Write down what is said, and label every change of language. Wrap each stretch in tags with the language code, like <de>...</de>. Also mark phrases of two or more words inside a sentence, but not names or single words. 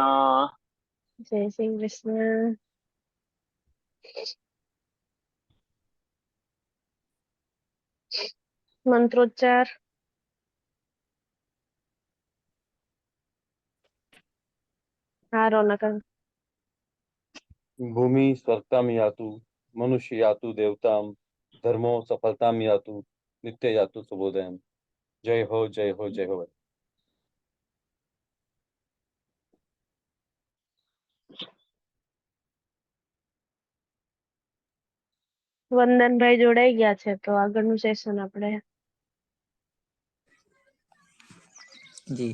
<gu>જય શ્રી કૃષ્ણ. મંત્રોચ્ચાર. હા રોનક.</gu> <sa>ભૂમિ સ્वर्गताम यातु मनुष्य यातु देवताम धर्मो सफलताम यातु नित्य यातु सुबोधयम।</sa> <hi>जय हो जय हो जय हो।</hi> <gu>વંદનભાઈ જોડાઈ ગયા છે તો આગળનું સેશન આપણે જી</gu>